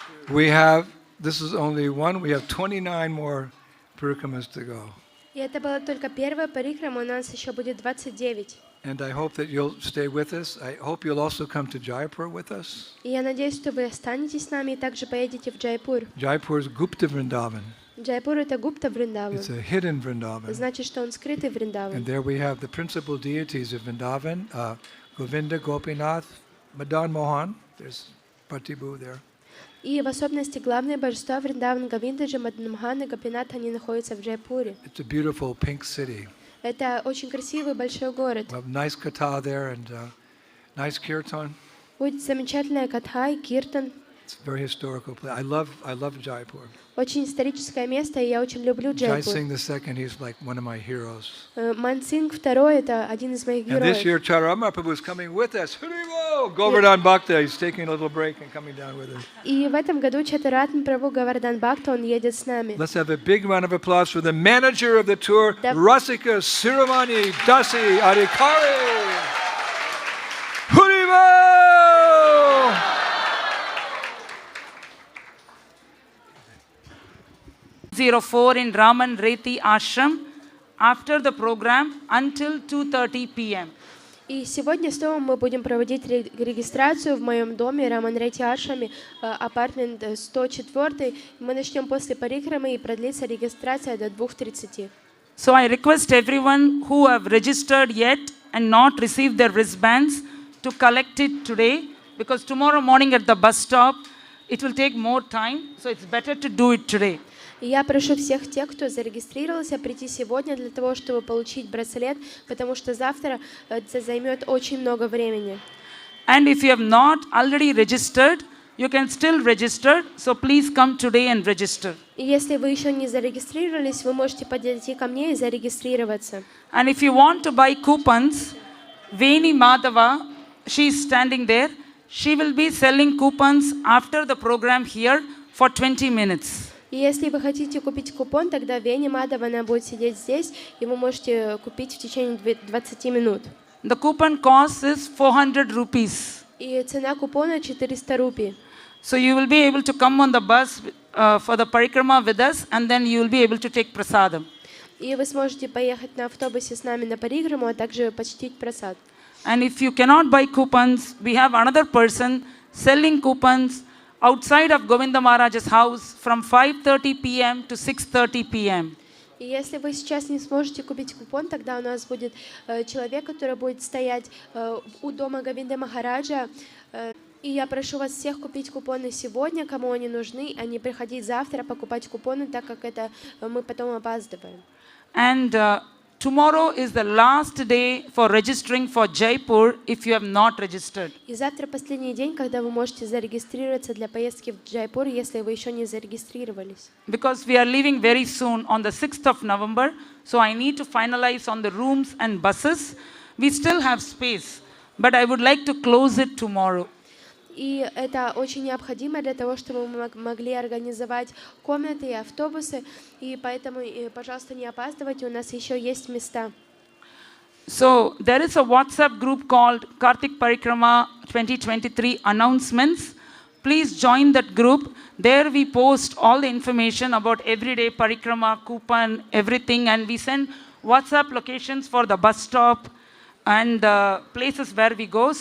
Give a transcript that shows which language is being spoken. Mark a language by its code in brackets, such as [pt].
[en] We have, this is only one, we have 29 more parikramas to go. [ru] И это была только первая парикрама, у нас еще будет 29. [en] And I hope that you'll stay with us. I hope you'll also come to Jaipur with us. [ru] И я надеюсь, что вы останетесь с нами и также поедете в Джайпур. [en] Jaipur is Gupta Vrindavan. [ru] Джайпур — это Гупта Вриндаван. [en] It's a hidden Vrindavan. [ru] Значит, что он скрытый Вриндаван. [en] And there we have the principal deities of Vrindavan, Govinda, Gopinath, Madan Mohan. There's Pratibhu there. [ru] И в особенности главные божества Вриндаван, Говиндаджи, Маданмохан и Гопинат, они находятся в Джайпуре. [en] It's a beautiful pink city. [ru] Это очень красивый большой город. [en] We have nice katha there and nice kirtan. [ru] Будет замечательная катха и киртан. [en] It's a very historical place. I love Jaipur. [ru] Очень историческое место, и я очень люблю [en] Jai [ru] Джайпур. [en] Singh II, he's like one of my heroes. [ru] Мансинг II — это один из моих [en] And this year, [ru] героев. [en] Charama Prabhu is coming with us. Haribo! Govardhan Bhakta, he's taking a little break and coming down with us. [ru] И в этом году Чатуратн Прабху Говардан Бхакта, он едет с нами. [en] Let's have a big round of applause for the manager of the tour, Yep. Rasika Siramani Dasi Adhikari. Haribo! 04 in Raman Reti Ashram after the program until 2:30 p.m. [ru] И сегодня снова мы будем проводить регистрацию в моем доме Раманрети Ашраме, апартмент 104. Мы начнем после Парикрамы и продлится регистрация до 2:30. [en] So I request everyone who have registered yet and not received their wristbands to collect it today, because tomorrow morning at the bus stop it will take more time, so it's better to do it today. [ru] И я прошу всех тех, кто зарегистрировался, прийти сегодня для того, чтобы получить браслет, потому что завтра это займет очень много времени. [en] And if you have not already registered, you can still register, so please come today and register. [ru] И если вы еще не зарегистрировались, вы можете подойти ко мне и зарегистрироваться. [en] And if you want to buy coupons, Veni Madhava, she is standing there. She will be selling coupons after the program here for 20 minutes. [ru] И если вы хотите купить купон, тогда Вени Мадава, она будет сидеть здесь, и вы можете купить в течение 20 минут. [en] The coupon cost is 400 rupees. [ru] И цена купона 400 рупий. [en] So you will be able to come on the bus for the Parikrama with us, and then you will be able to take prasadam. [ru] И вы сможете поехать на автобусе с нами на Парикраму, а также почтить прасад. [en] And if you cannot buy coupons, we have another person selling coupons outside of Govinda Maharaj's house from 5:30 p.m. to 6:30 p.m. [ru] И если вы сейчас не сможете купить купон, тогда у нас будет человек, который будет стоять у дома Говинды Махараджа. И я прошу вас всех купить купоны сегодня, кому они нужны, а не приходить завтра покупать купоны, так как это мы потом опаздываем. [en] And tomorrow is the last day for registering for Jaipur if you have not registered. [ru] И завтра последний день, когда вы можете зарегистрироваться для поездки в Джайпур, если вы еще не зарегистрировались. [en] Because we are leaving very soon on the 6th of November, so I need to finalize on the rooms and buses. We still have space, but I would like to close it tomorrow. [ru] И это очень необходимо для того, чтобы мы могли организовать комнаты и автобусы. И поэтому, пожалуйста, не опаздывайте, у нас еще есть места. [en] So there is a WhatsApp group called Kartik Parikrama 2023 announcements. Please join that group. There we post all the information about everyday Parikrama, coupon, everything, and we send WhatsApp locations for the bus stop and places where we go.